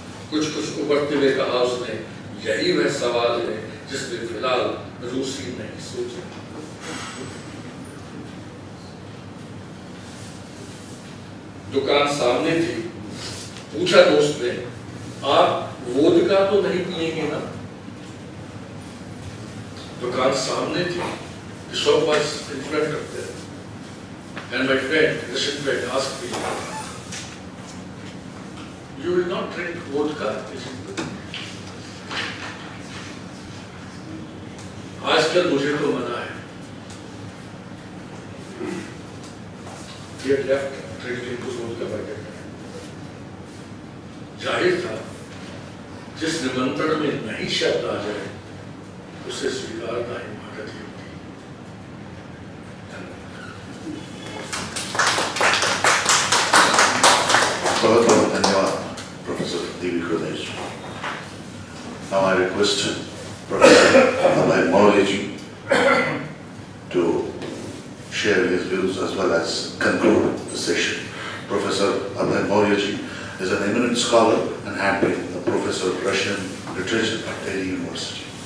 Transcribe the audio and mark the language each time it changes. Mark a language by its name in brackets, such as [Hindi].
[Hindi] कुछ कुछ उबरते हुए कहा उसने, यही वह सवाल है जिसमें फिलहाल रूसी नहीं सोचा। दुकान सामने थी। पूछा दोस्त ने, आप वोदका तो नहीं पिएंगे ना? दुकान सामने थी। [English] The shop was in front of them. And my friend, Russian friend, asked me, "You will not drink vodka?" [Hindi] आजकल मुझे तो मना है। [English] He had left drinking vodka by that time. [Hindi] जाहिर था जिस निमंत्रण में नहीं शब्द आ जाए उसे स्वीकारना हिमाकत ही होती। बहुत बहुत धन्यवाद professor Devi कृदेश। [English] Now I request Professor Abhay Mauryaji to share his views as well as conclude the session. Professor Abhay Mauryaji is an eminent scholar and had been a professor of Russian literature at Delhi University.